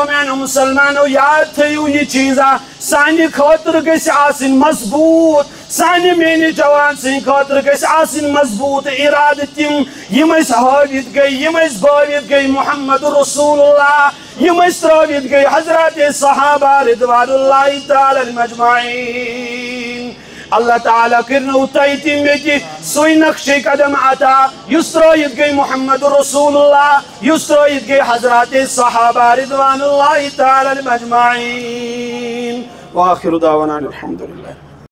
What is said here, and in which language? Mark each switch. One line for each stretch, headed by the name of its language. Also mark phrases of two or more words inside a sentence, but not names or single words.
Kashmiri: میانیو مسلمانو یاد تھٲیِو یہِ چیٖزا سانہِ خٲطرٕ گژھِ آسٕنۍ مضبوٗط سانہِ میٛانہِ جوان سٕنٛدِ خٲطرٕ گژھِ آسٕنۍ مضبوٗط اِرادٕ تِم یِم أسۍ ہٲوِتھ گٔے یِم أسۍ بٲوِتھ گٔے محمد رسول اللہ یِم أسۍ ترٛٲوِتھ گٔے حضرت صحابہ
Arabic: رضوان اللہ تعالیٰ مجمعین
Kashmiri: اللہ تعالیٰ کرنو تۄہہِ تہِ مےٚ تہِ سُے نقشے قدم عطا یُس ترٛٲوِتھ گٔے محمد رسول اللہ یُس ترٛٲوِتھ گٔے حضرت صحابہ
Arabic: رضوان اللہ تعالیٰ مجمعین وآخر دعوانا الحمد للہ